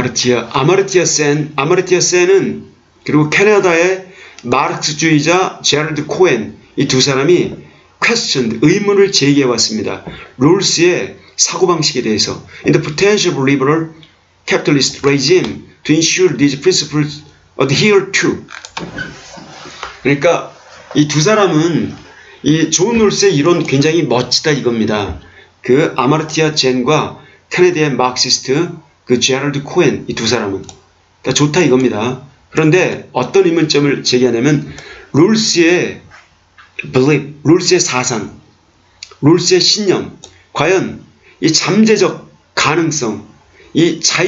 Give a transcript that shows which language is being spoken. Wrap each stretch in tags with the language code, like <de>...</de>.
<ko>아마르티아 센은 그리고 캐나다의 마르크스주의자 제럴드 코엔, 이 두 사람이 의문을 제기해 왔습니다. 롤스의 사고방식에 대해서</ko> <en>in the potential of liberal capitalist regime to ensure these principles adhere to.</en> <ko>그러니까 이 두 사람은 이 존 롤스의 이론 굉장히 멋지다 이겁니다. 그 아마르티아 젠과 케네디의 마크시스트 그 제럴드 코엔 이 두 사람은 다 좋다 이겁니다. 그런데 어떤 의문점을 제기하냐면 롤스의 belief, 롤스의 사상, 롤스의 신념, 과연 이 잠재적 가능성, 이</ko>